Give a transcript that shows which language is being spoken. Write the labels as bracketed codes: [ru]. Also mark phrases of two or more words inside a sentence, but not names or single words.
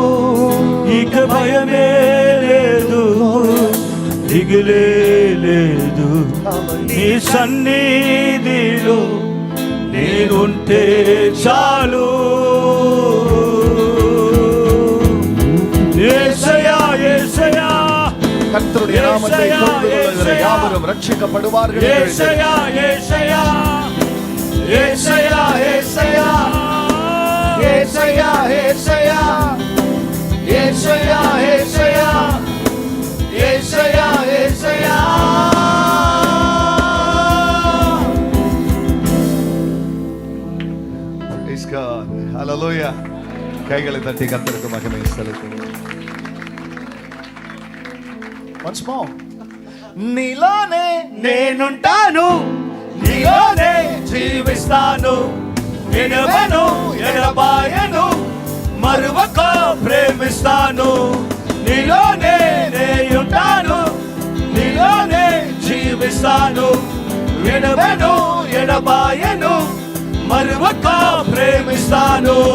[te] ఇక భయమే లేదు, దిగులే లేదు, నీ సన్నిధిలో నేనుంటే చాలు. యేసయ్యా యేసయ్యా [ta] கர்த்தருடைய நாமத்தை கொண்டு யாவரும் ரட்சிக்கப்படுவார்கள். [te] యేసయ్యా యేసయ్యా యేసయ్యా యేసయ్యా యేసయ్యా యేసయ్యా యేసయ్యా యేసయ్యా యేసయ్యా యేసయ్యా. [en] Praise God. Hallelujah. [ta] கைகளை தட்டி கர்த்தருக்கு மகிமை செலுத்துவோம். [en] Once more. [te] నీలోనే నేనుంటాను, నీలోనే జీవిస్తాను, విడవను ఎడబాయను మరువక ప్రేమిస్తాను నీలోనే నేయుంటాను నీలోనే జీవిస్తాను విడవను ఎడబాయను మరువక ప్రేమిస్తాను